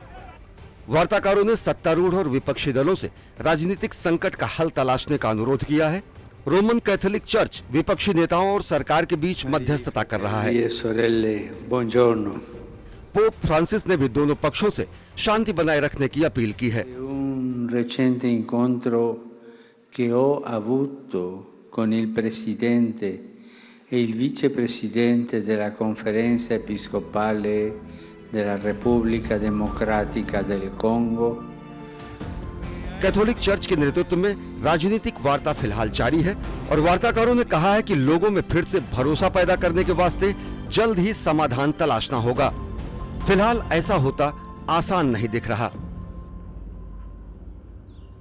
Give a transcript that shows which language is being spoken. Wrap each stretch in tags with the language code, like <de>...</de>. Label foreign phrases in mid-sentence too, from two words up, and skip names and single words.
<hi>वार्ताकारों ने सत्तारूढ़ और विपक्षी दलों से राजनीतिक संकट का हल तलाशने का अनुरोध किया है। रोमन कैथोलिक चर्च विपक्षी नेताओं और सरकार के बीच मध्यस्थता कर रहा है। पोप फ्रांसिस ने भी दोनों पक्षों से शांति बनाए रखने की अपील की है।</hi> <it>che ho avuto con il presidente e il vicepresidente della Conferenza Episcopale della Repubblica Democratica del Congo।</it> <hi>कैथोलिक चर्च के नेतृत्व में राजनीतिक वार्ता फिलहाल जारी है और वार्ताकारों ने कहा है कि लोगों में फिर से भरोसा पैदा करने के वास्ते जल्द ही समाधान तलाशना होगा। फिलहाल ऐसा होता आसान नहीं दिख रहा।</hi>